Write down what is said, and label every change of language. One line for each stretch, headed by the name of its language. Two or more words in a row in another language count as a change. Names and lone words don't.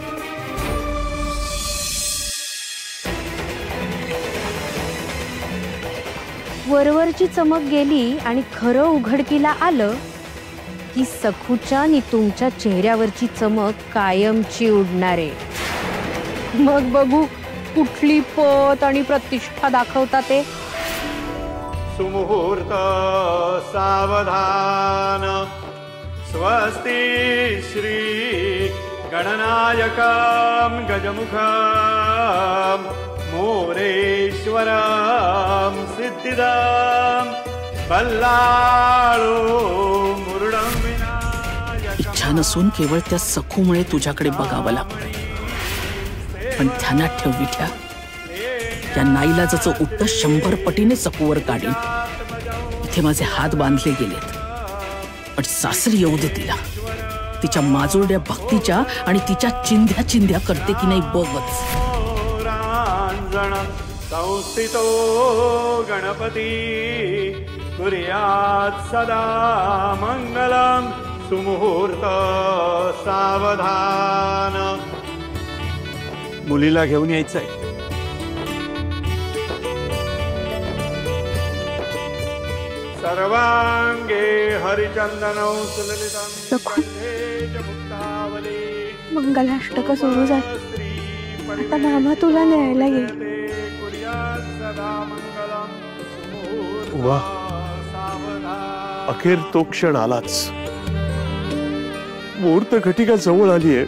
Marathi: वरवरची चमक गेली आणि खरं उघडकीला आलं की सखूच्या आणि तुमच्या चेहऱ्यावरची चमक कायमची उडणारे. मग बघू कुठली पत आणि प्रतिष्ठा दाखवता ते.
Sanskrit: सुमुहूर्त सावधान स्वस्ति श्री गणनायकं गजमुखं मोरेश्वरं सिद्धिदं बल्लाळो मुरुडं विनायकं.
Marathi: इच्छा नसून केवळ त्या सखूमुळे तुझ्याकडे बघावं लागतं. पण ध्यानात ठेव विठ्या, या नाईलाजाचं उत्तर 100 पटीने सखूवर काढीन. इथे माझे हात बांधले गेलेत, पण सासरी येऊ दे तिला. तिच्या माजोरड्या भक्तीच्या आणि तिच्या चिंध्या चिंध्या करते की नाही बघच.
Sanskrit: संस्थितो गणपती कुर्यात् सदा मंगलम.
Marathi: सुमुहूर्त सावधान. मुलीला घेऊन यायचंय.
Sanskrit: सर्वांगे हरिचंदनौ सुललितं कंठे मुक्तावली.
Marathi: मंगलाष्टक सुरू झालं. आता मामा तुला न्यायला येईल. वा, अखेर तो क्षण आलाच. मुहूर्त घटिका जवळ आलीये.